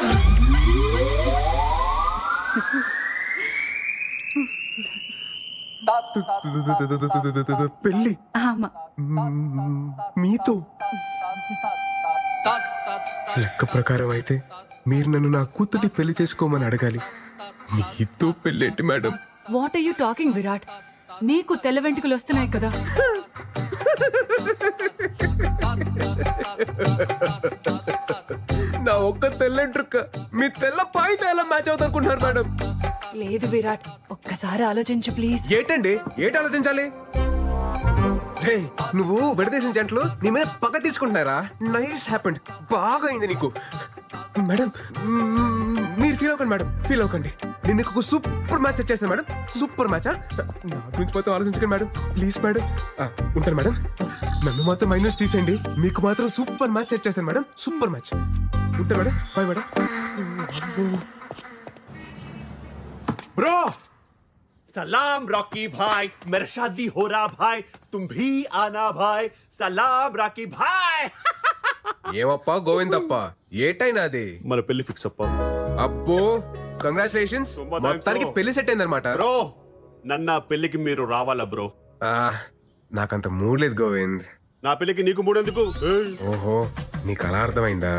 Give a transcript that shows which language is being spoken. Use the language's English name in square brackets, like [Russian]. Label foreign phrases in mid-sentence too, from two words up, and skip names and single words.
[Telugu] పెళ్ళి ఆమా, మీతో? లెక్క ప్రకారం అయితే మీరు నన్ను నా కూతుర్ని పెళ్లి చేసుకోమని అడగాలి. మీతో పెళ్ళేంటి మేడం? [English] what are you talking [Telugu] విరాట్? నీకు తెల్ల వెంట్రుకలు వస్తున్నాయి కదా. నా ఒక్క తెల్లంట్రుక్క మీ తెల్ల పాయితో ఎలా మ్యాచ్ అవుతారుకుంటున్నారు మేడం? లేదు విరాట్, ఒక్కసారి ఆలోచించు ప్లీజ్. ఏటండి? ఏటి ఆలోచించాలి? హే, నువ్వు విడదీసిన జంటలు నీ మీద పగ తీసుకుంటున్నారా? [English] nice happened, [Telugu] బాగా అయింది నీకు. మేడం మీరు ఫీల్ అవ్వకండి మేడం, ఫీల్ అవ్వకండి. నేను మీకు ఒక [English] super match [Telugu] సెట్ చేస్తాను మేడం. [English] super match? [Telugu] నా గురించి మాత్రం ఆలోచించకండి మేడం, [English] please madam. [Telugu] ఉంటాను మేడం. నన్ను మాత్రం మైనస్ తీసేయండి, మీకు మాత్రం [English] super match [Telugu] సెట్ చేస్తాను మేడం. [English] super match. [Telugu] ఉంటాను మేడం, [English] bye madam. [Hindi] ब्रो सलाम रॉकी भाई, मेरा शादी हो रहा भाई, तुम भी आना भाई. सलाम रॉकी भाई. [Telugu] ఏమప్పా గోవిందప్ప, ఏటైనా అది? మన పెళ్లి ఫిక్స్ అప్ప అబ్బో కంగ్రాచులేషన్స్, [Kannada] తుంబా thanks [Telugu] మొత్తానికి bro. పెళ్లి సెట్ అయిందనమాట. బ్రో నన్న పెళ్లికి మీరు రావాలా బ్రో? నాకంత మూడ్ లేదు గోవింద్. నా పెళ్లికి నీకు మూడెందుకు? ఓహో, నీకు అలా అర్థమైందా?